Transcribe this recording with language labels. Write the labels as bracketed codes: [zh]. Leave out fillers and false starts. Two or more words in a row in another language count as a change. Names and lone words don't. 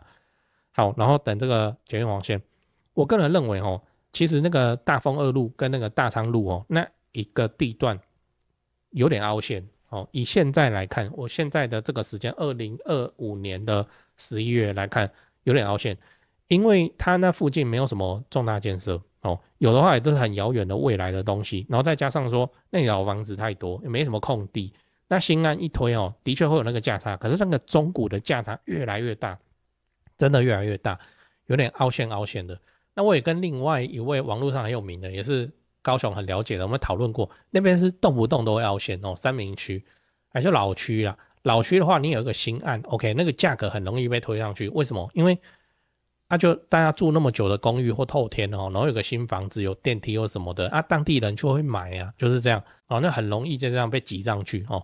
[zh] 好，然後等這個捷運黃線，我個人認為哦，其實那個大豐二路跟那個大昌路哦，那一個地段有點凹陷哦。以現在來看，我現在的這個時間，2025年的11月來看，有點凹陷，因為它那附近沒有什麼重大建設哦，有的話也都是很遙遠的未來的東西，然後再加上說那老房子太多，也沒什麼空地。那新案一推哦，的確會有那個價差，可是那個中古的價差越來越大，真的越來越大，有點凹陷的。那我也跟另外一位網絡上很有名的，也是高雄很了解的，我們討論過，那邊是動不動都會凹陷哦，三民區還是老區啦。老區的話，你有一個新案 ，OK， 那個價格很容易被推上去。為什麼？因為就大家住那麼久的公寓或透天哦，然後有個新房子有電梯或什麼的當地人就會買啊，就是這樣哦，那很容易就這樣被擠上去哦。